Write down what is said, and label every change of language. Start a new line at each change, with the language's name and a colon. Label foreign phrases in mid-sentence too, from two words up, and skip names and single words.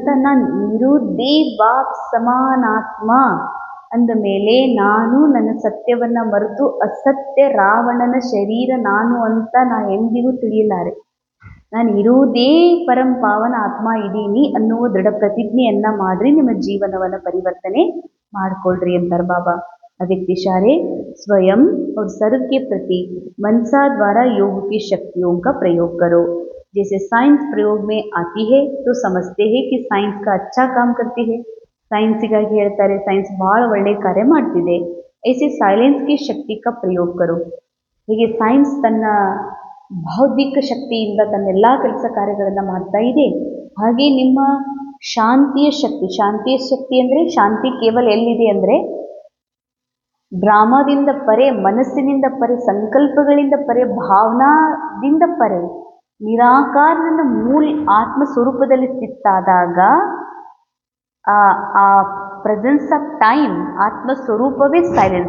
Kannada: ನಾನು ಇರುವುದೇ ಬಾಪ್ ಸಮಾನಾತ್ಮ ಅಂದ ಮೇಲೆ ನಾನು ನನ್ನ ಸತ್ಯವನ್ನು ಮರೆತು ಅಸತ್ಯ ರಾವಣನ ಶರೀರ ನಾನು ಅಂತ ಎಂದಿಗೂ ತಿಳಿಯಲಾರೆ. ನಾನು ಇರುವುದೇ ಪರಂ ಪಾವನ ಆತ್ಮ ಇದ್ದೀನಿ ಅನ್ನುವ ದೃಢ ಪ್ರತಿಜ್ಞೆಯನ್ನ ಮಾಡ್ರಿ, ನಿಮ್ಮ ಜೀವನವನ್ನು ಪರಿವರ್ತನೆ ಮಾಡ್ಕೊಳ್ರಿ ಅಂತಾರೆ ಬಾಬಾ.
Hindi: अधिक इशारे स्वयं और सर्व के प्रति मनसा द्वारा योग की शक्तियों का प्रयोग करो. जैसे साइंस प्रयोग में आती है तो समझते हैं कि साइंस का अच्छा काम करती है.
Kannada: साइंसिಗಾಗಿ ಹೇಳ್ತಾರೆ ಸೈನ್ಸ್ ಬಹಳ ಒಳ್ಳೆ ಕಾರ್ಯ ಮಾಡ್ತಿದೆ.
Hindi: ऐसे साइलेंस की शक्ति का प्रयोग करो.
Kannada: ಹೀಗೆ ಸೈನ್ಸ್ ತನ್ನ ಬೌದ್ಧಿಕ ಶಕ್ತಿಯಿಂದ ತನ್ನೆಲ್ಲ ಕೆಲಸ ಕಾರ್ಯಗಳನ್ನು ಮಾಡ್ತಾ ಇದೆ. ಹಾಗೆ ನಿಮ್ಮ ಶಾಂತಿಯ ಶಕ್ತಿ ಅಂದರೆ ಶಾಂತಿ ಕೇವಲ ಎಲ್ಲಿದೆ ಅಂದರೆ ಡ್ರಾಮಾದಿಂದ ಪರೆ, ಮನಸ್ಸಿನಿಂದ ಪರೆ, ಸಂಕಲ್ಪಗಳಿಂದ ಪರೆ, ಭಾವನಾದಿಂದ ಪರೆ ನಿರಾಕಾರನ ಮೂಲ ಆತ್ಮ ಸ್ವರೂಪದಲ್ಲಿ ಸ್ಥಿತಾದಾಗ ಆ
English: presence of time,
Kannada: ಆತ್ಮ ಸ್ವರೂಪವೇ ಸೈಲೆನ್ಸ್.